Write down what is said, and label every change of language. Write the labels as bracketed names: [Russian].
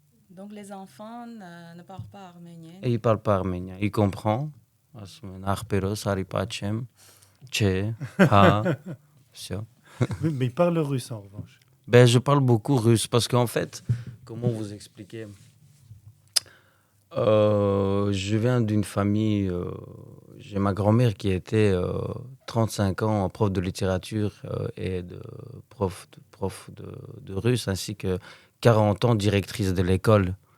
[French] Donc les enfants ne parlent pas arménien. Il parle pas arménien, il comprend. [Armenian] Ասում են, ախպերոս, արի պաչեմ, չէ, հա, [Russian] все. [French] Mais il parle russe en revanche. Ben, je parle beaucoup russe parce qu'en fait, comment vous expliquer? Je viens d'une famille, j'ai ma grand-mère qui était 35 ans prof de littérature et prof de russe, ainsi que 40 ans directrice de l'école.